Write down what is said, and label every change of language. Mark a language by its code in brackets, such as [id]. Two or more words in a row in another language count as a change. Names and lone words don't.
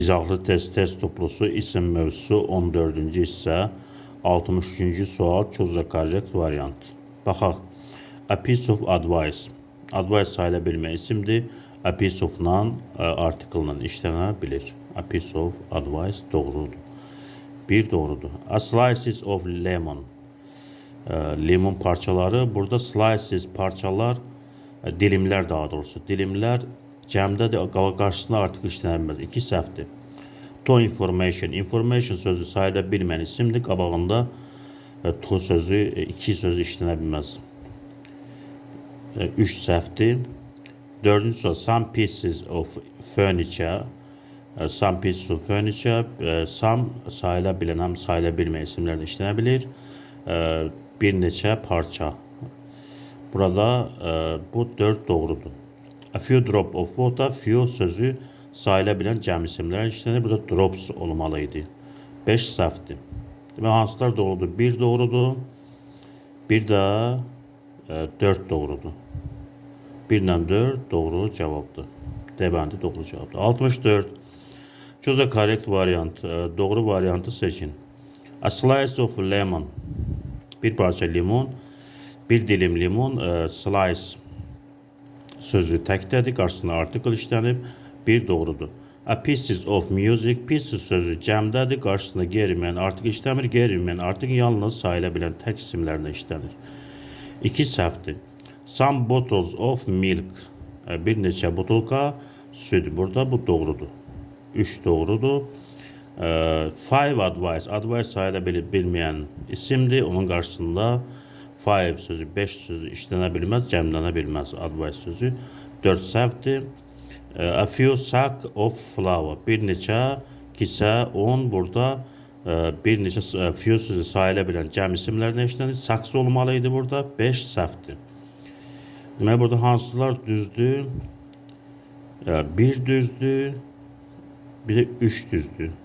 [az] İzahlı test toplusu isim mövzusu 14-cü hissə 63-cü sual çözə korrekt variant. Baxaq. [en] A piece of advice. [az] Advice sayıla bilmə isimdir. [en] A piece of-la [az] article-la işlənə bilir. [en] A piece of advice doğrudur. [az] Bir doğrudur. [en] A slices of lemon. [az] Limon parçaları. Burada slices parçalar, dilimlər daha doğrusu. Dilimlər cəmdədir, qarşısında artıq işlənə bilməz. 2 səhvdir. [en] To information. [az] Information sözü sayıla bilmən isimdir. Qabağında to sözü, 2 sözü işlənə bilməz. 3 səhvdir. 4-cü sual. [en] Some pieces of furniture. Some pieces of furniture. [az] Some sayıla bilən, həm sayıla bilmə isimlərdə işlənə bilir. Bir neçə parça. Burada bu 4 doğrudur. [en] A few drop of water. [az] Few sözü sayıla bilən cəm isimlər işlənir. Burada drops olmalıydı. 5 səhvdir. Demək, hansılar doğrudur? 1 doğrudur. Bir də 4 doğrudur. 1 ilə 4 doğru cavabdır. D bəndi doğru cavabdır. 64. Çözə korrekt variant. Doğru variantı seçin. [en] A slice of lemon. [az] Bir parça limon. Bir dilim limon. Slice sözü təkdədir. Qarşısında article işlənib. 1 doğrudur. [en] A pieces of music. Pieces [az] sözü cəmdədir. Qarşısında qeyri-müəyyən article işləmir. Qeyri-müəyyən article yalnız sayıla bilən tək isimlərlə işlənir. 2 səhvdir. [en] Some bottles of milk. [az] Bir neçə butulka süd. Burada bu doğrudur. 3 doğrudur. 5 advice. Advice sayıla bilməyən isimdir. Onun qarşısında 5 sözü, 5 sözü işlənə bilməz, cəmlənə bilməz advice sözü. 4 səhvdir. [en] A few sack of flour. [az] Bir neçə kisə un. Burada bir neçə few sözü sayıla bilən cəm isimlərlə işlənir. Saksı olmalıydı burada. 5 səhvdir. Demək, burada hansılar düzdür? 1 düzdür. Bir də 3 düzdür.